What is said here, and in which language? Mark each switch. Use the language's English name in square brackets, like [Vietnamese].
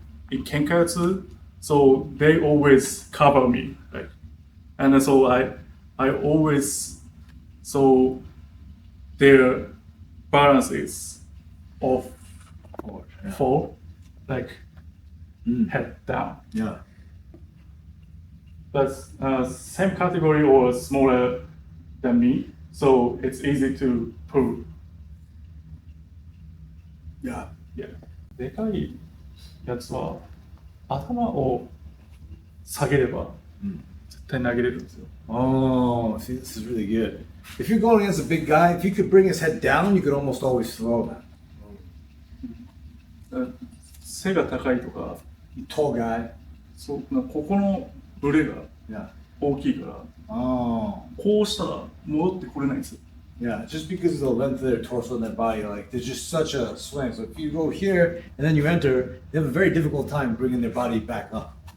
[English] in Kenkatsu, so they always cover me, like, and so I always, so their balance is off, fall, like head down. Yeah. But same category or smaller than me, so it's easy to pull. Yeah. Yeah. [Japanese] でかいやつは頭を下げれば絶対投げれるんですよ。 [English] Oh, see, this is really good. If you're going against a big guy, if you could bring his head down, you could almost always throw that. [Japanese] 背が高いとか、 [English] Tall guy. [Japanese] そうここのブレが [English] Yeah. [Japanese] 大きいから、 [English] Oh. [Japanese] こうしたら戻ってこれないんですよ。 [English] Yeah, just because of the length of their torso and their body, like there's just such a swing. So if you go here and then you enter, they have a very difficult time bringing their body back up.